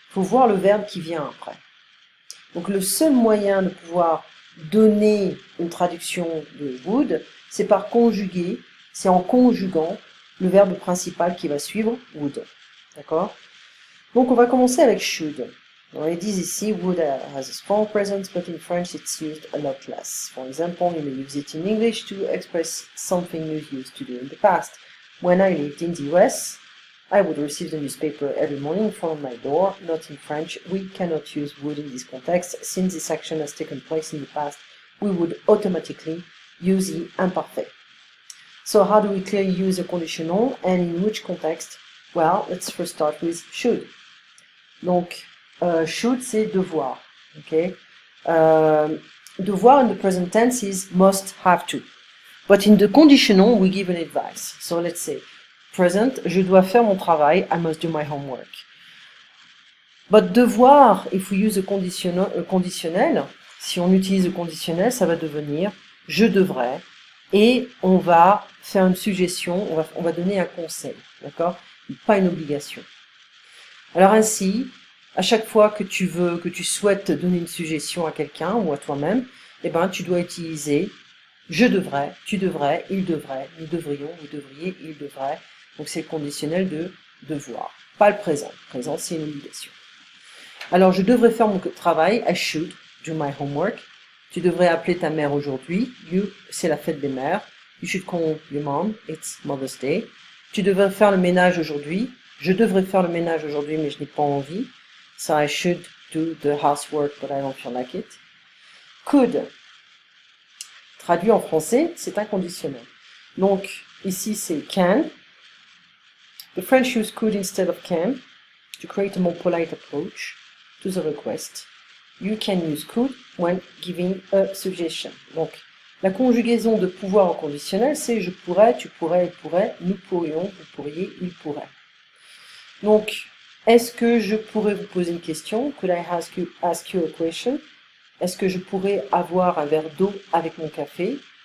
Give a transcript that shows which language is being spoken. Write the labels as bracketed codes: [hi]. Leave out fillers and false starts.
[fr] Il faut voir le verbe qui vient après. Donc le seul moyen de pouvoir donner une traduction de would, c'est par conjuguer, c'est en conjuguant le verbe principal qui va suivre would. D'accord? Donc on va commencer avec should. Alors ils disent ici [en] would has a strong presence, but in French it's used a lot less. For example, you may use it in English to express something you used to do in the past. When I lived in the US, I would receive the newspaper every morning in front of my door. Not in French. We cannot use would in this context, since this action has taken place in the past we would automatically use the imparfait. So how do we clearly use a conditional and in which context? Well, let's first start with should. [fr] Donc, should, c'est devoir. [en] Okay? Devoir in the present tense is must, have to. But in the conditional, we give an advice. So let's say, present, [fr] je dois faire mon travail, [en] I must do my homework. [fr] But devoir, [en] if we use a conditionnel, [fr] si on utilise le conditionnel, ça va devenir je devrais, et on va faire une suggestion, on va donner un conseil, d'accord? Pas une obligation. Alors ainsi, à chaque fois que tu souhaites donner une suggestion à quelqu'un ou à toi-même, eh ben, tu dois utiliser je devrais, tu devrais, il devrait, nous devrions, vous devriez, il devrait. Donc c'est le conditionnel de devoir, pas le présent. Le présent, c'est une obligation. Alors, je devrais faire mon travail, [en] I should do my homework. [fr] Tu devrais appeler ta mère aujourd'hui, c'est la fête des mères. [en] You should call your mom, it's Mother's Day. [fr] Tu devrais faire le ménage aujourd'hui, je devrais faire le ménage aujourd'hui, mais je n'ai pas envie. [en] So I should do the housework, but I don't feel like it. [fr] Could, traduit en français, c'est inconditionnel. Donc, ici, c'est can. [en] The French use could instead of can to create a more polite approach to the request. You can use could when giving a suggestion. [fr] Donc, la conjugaison de pouvoir au conditionnel, c'est je pourrais, tu pourrais, il pourrait, nous pourrions, vous pourriez, il pourrait. Donc, est-ce que je pourrais vous poser une question? [en] Could I ask you a question? [fr] Est-ce que je pourrais avoir un verre d'eau avec mon café?